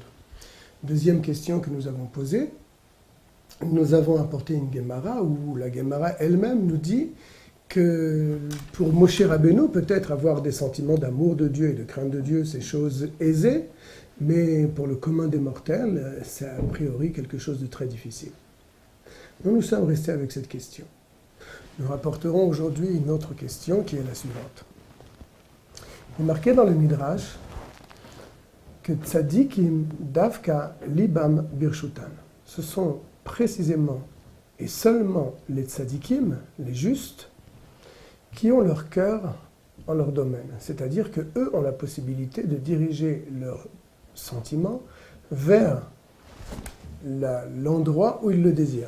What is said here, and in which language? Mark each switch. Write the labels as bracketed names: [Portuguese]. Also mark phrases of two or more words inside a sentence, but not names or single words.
[French] Deuxième question que nous avons posée, nous avons apporté une Gemara où la Gemara elle-même nous dit que pour Moshe Rabbeinu, peut-être avoir des sentiments d'amour de Dieu et de crainte de Dieu, c'est chose aisée, mais pour le commun des mortels, c'est a priori quelque chose de très difficile. Nous sommes restés avec cette question. Nous rapporterons aujourd'hui une autre question qui est la suivante. Il est marqué dans le Midrash que [Hebrew] צדיקים דווקא ליבם ברשותן. [French] Ce sont précisément et seulement les tzadikim, les justes, qui ont leur cœur en leur domaine. C'est-à-dire qu'eux ont la possibilité de diriger leurs sentiments vers l'endroit où ils le désirent.